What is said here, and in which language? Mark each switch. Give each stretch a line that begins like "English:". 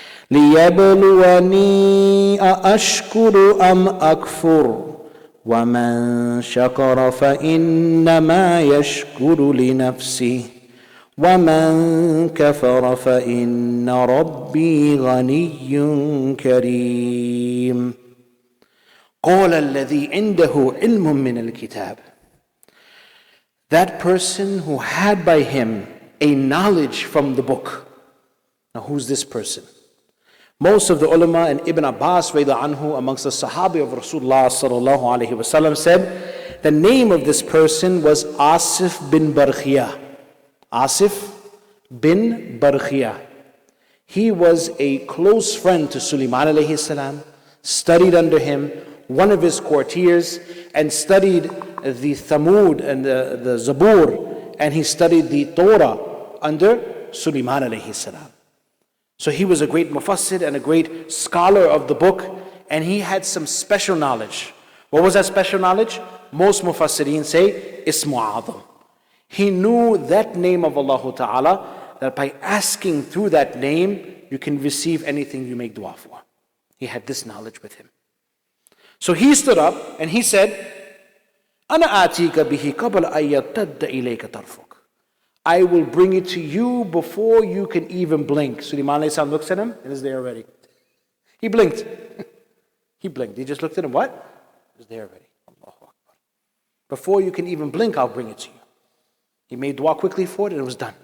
Arabic: ليبلوني أأشكر أم أكفر ومن شكر فإنما يشكر لنفسه ومن كفر فإن ربي غني كريم. قال الذي عنده علم من الكتاب.
English: That person who had by him a knowledge from the book. Now who's this person? Most of the ulama and Ibn Abbas anhu, amongst the Sahabi of Rasulullah sallallahu alaihi wasallam, said the name of this person was Asif bin Barkhiyah. Asif bin Barkhiyah. He was a close friend to Sulaiman alayhi salam, studied under him, one of his courtiers, and studied the Thamud and the Zabur, and he studied the Torah under Sulaiman alayhi salam. So he was a great mufassir and a great scholar of the book, and he had some special knowledge. What was that special knowledge? Most mufassirin say, Ismu A'adham. He knew that name of Allah Ta'ala, that by asking through that name, you can receive anything you make dua for. He had this knowledge with him. So he stood up and he said,
Arabic: أَنَا آتِيكَ بِهِ قَبْلَ أَن يَرْتَدَّ إِلَيْكَ طَرْفُكَ.
English: I will bring it to you before you can even blink. Sulaiman alayhi salam looks at him and is there already. He blinked. He blinked. He just looked at him. What? It was there already. Allahu Akbar. Before you can even blink, I'll bring it to you. He made dua quickly for it and it was done.